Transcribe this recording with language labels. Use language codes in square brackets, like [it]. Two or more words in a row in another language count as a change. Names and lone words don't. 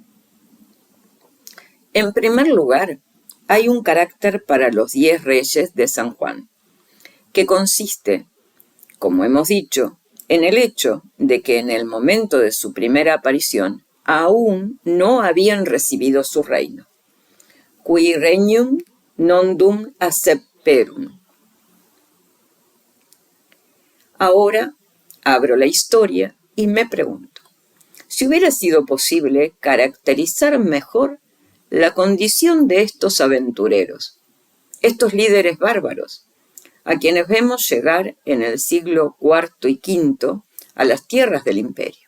[es] En primer lugar, hay un carácter para los 10 reyes de San Juan, que consiste, como hemos dicho, en el hecho de que en el momento de su primera aparición aún no habían recibido su reino. [la] Qui regnum non dum acceperum. [es] Ahora abro la historia y me pregunto, si hubiera sido posible caracterizar mejor la condición de estos aventureros, estos líderes bárbaros, a quienes vemos llegar en el siglo IV y V a las tierras del imperio.